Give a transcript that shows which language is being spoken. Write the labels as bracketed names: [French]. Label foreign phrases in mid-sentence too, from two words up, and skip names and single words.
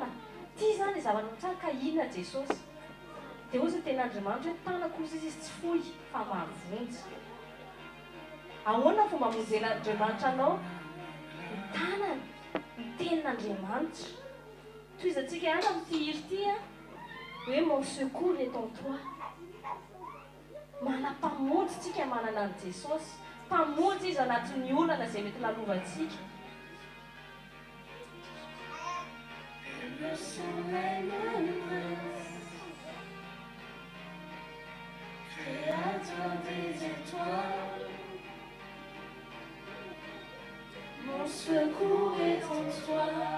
[Malagasy] Ty zany zavatra tsara ka inona Jesosy. Dia hoy izy teny Andriamanitra hoe tana kosa izy tsy fohy fa mavonjy. Ahoana ny fomba hamonjen'Andriamanitra anao? Ny tanany, ny tenin'Andriamanitra. Toizantsika ihany amin'ity hiri ity hoe [French] mon secours est en toi. [Malagasy] Manam-pamonjy tsika manana an'i Jesosy. Mpamonjy izy anatin'ny olana izay mety lalovantsika. [French] Le soleil manifeste, créateur des étoiles, mon secours est en toi.